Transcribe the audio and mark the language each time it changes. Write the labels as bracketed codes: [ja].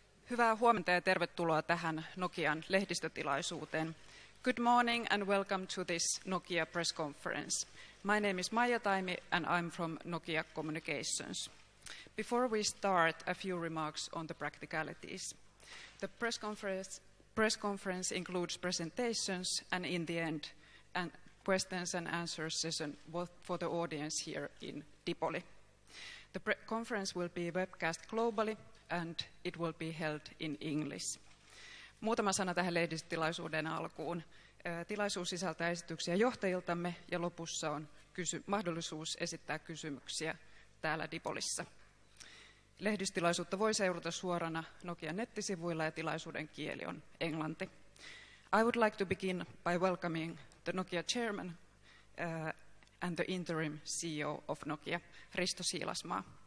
[fi] Hyvää huomenta ja tervetuloa tähän Nokian lehdistötilaisuuteen. [en] Good morning and welcome to this Nokia press conference. My name is Maija Taimi and I'm from Nokia Communications. Before we start, a few remarks on the practicalities. The press conference includes presentations and in the end, a questions and answers session for the audience here in Dipoli. The conference will be webcast globally and it will be held in English. [fi] Muutama sana tähän lehdistötilaisuuden alkuun. Tilaisuus sisältää esityksiä johtajiltamme ja lopussa on mahdollisuus esittää kysymyksiä täällä Dipolissa. Lehdistötilaisuutta voi seurata suorana Nokian nettisivuilla ja tilaisuuden kieli on englanti. [en] I would like to begin by welcoming the Nokia chairman and the interim CEO of Nokia, Risto Siilasmaa.